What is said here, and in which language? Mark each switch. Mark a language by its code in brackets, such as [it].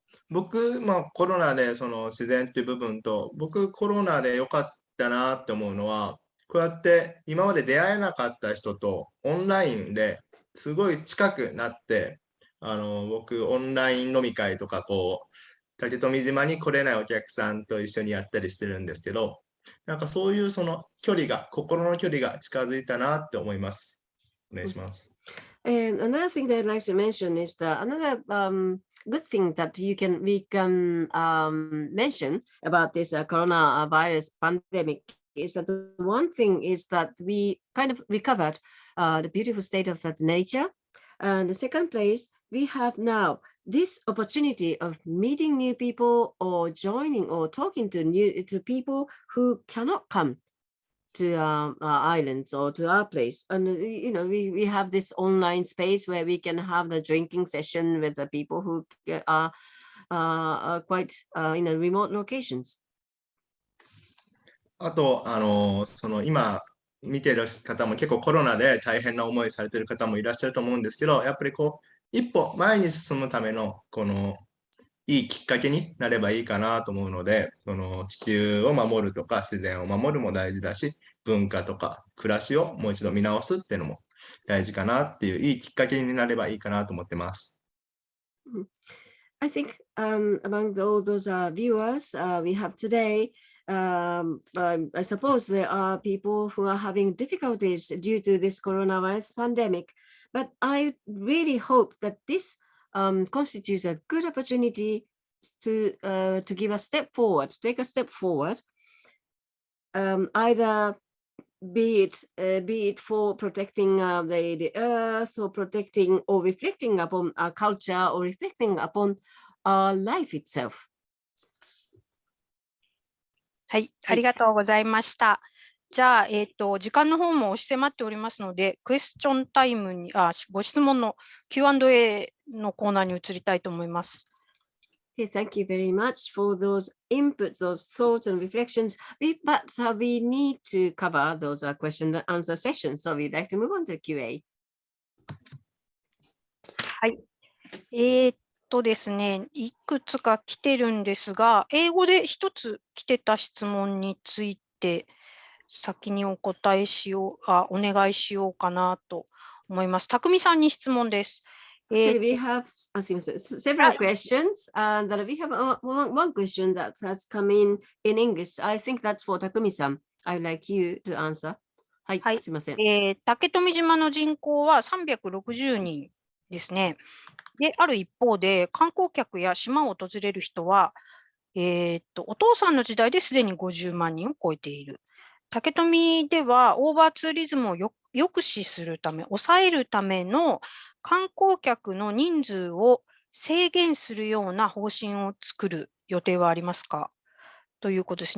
[ja] 僕、コロナでその自然っていう部分と、僕コロナで良かったなって思うのは、こうやって今まで出会えなかった人とオンラインですごい近くなって、僕オンライン飲み会とか竹富島に来れないお客さんと一緒にやったりしてるんですけど、なんかそういうその心の距離が近づいたなって思います。お願いします。 [en] And another thing that I'd like to mention is that another good thing that we can mention about this coronavirus pandemic is that one thing is that we kind of recovered the beautiful state of nature. And the second place, we have now this opportunity of meeting new people or joining or talking to people who cannot come to our islands or to our place. And we have this online space where we can have the drinking session with the people who are quite in remote locations. [ja] あとその今見てる方も結構コロナで大変な思いされてる方もいらっしゃると思うんですけど、やっぱり一歩前に進むためのいいきっかけになればいいかなと思うので、その地球を守るとか自然を守るも大事だし、文化とか暮らしをもう一度見直すっていうのも大事かなっていういいきっかけになればいいかなと思ってます。 [en] I think among all those viewers we have today, I suppose there are people who are having difficulties due to this coronavirus pandemic, but I really hope that this constitutes a good opportunity to give a step forward, take a step forward, either be it for protecting the earth or protecting or reflecting upon our culture or reflecting upon our life itself. [ja] はい、ありがとうございました。じゃあ、時間の方も押し迫っておりますので、クエスチョンタイムに、ご質問の Q&A のコーナーに移りたいと思います。 [en] Okay, thank you very much for those inputs, those thoughts and reflections. But we need to cover those question and answer sessions, so we'd like to move on to QA. [ja] はい。ですね、いくつか来てるんですが、英語で一つ来てた質問について、先にお願いしようかなと思います。たくみさんに質問です。 [en] Actually, we have several questions, and we have one question that has come in English. I think that's for Takumi-san. I'd like you to answer. [ja] はい、すみません。竹富島の人口は360人ですね。で、ある一方で、観光客や島を訪れる人は、お父さんの時代ですでに50万人を超えている。竹富では、オーバーツーリズムを抑止するため、抑えるための観光客の人数を制限するような方針を作る予定はありますかということです。